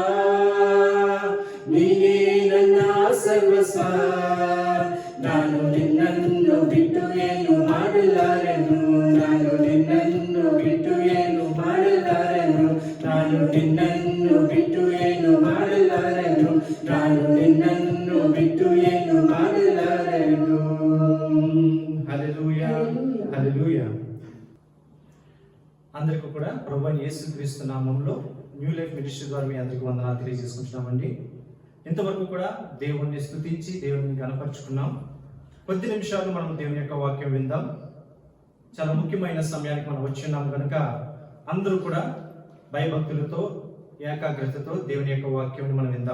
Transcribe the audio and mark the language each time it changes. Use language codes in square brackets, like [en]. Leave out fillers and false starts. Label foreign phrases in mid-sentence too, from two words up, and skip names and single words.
[kn] ನೀನೇ ನನ್ನ ಸರ್ವಸ್ವ, ನಾನು ನಿನ್ನನ್ನು ಬಿಟ್ಟು ಏನು ಮಾಡಲಾರೆನು, ನಾನು ನಿನ್ನನ್ನು ಬಿಟ್ಟು ಏನು ಮಾಡಲಾರೆನು, ನಾನು ನಿನ್ನನ್ನು ಬಿಟ್ಟು ಏನು ಮಾಡಲಾರೆನು, ನಾನು ನಿನ್ನನ್ನು ಬಿಟ್ಟು ಏನು ಮಾಡಲಾರೆನು. [te] హల్లెలూయా హల్లెలూయా. అందరికీ కూడా ప్రభువైన యేసుక్రీస్తు నామములో న్యూ లైఫ్ మినిస్ట్రీ ద్వారా మీ అందరికీ వందనాలు తెలియజేసుకుంటున్నామండి. ఇంతవరకు కూడా దేవుణ్ణి స్తుతించి దేవుని గణపరుచుకున్నాం. కొద్ది నిమిషాలు మనం దేవుని యొక్క వాక్యం విందాం. చాలా ముఖ్యమైన సమయానికి మనం వచ్చి ఉన్నాం కనుక అందరూ కూడా భయభక్తులతో ఏకాగ్రతతో దేవుని యొక్క వాక్యం మనం విందాం.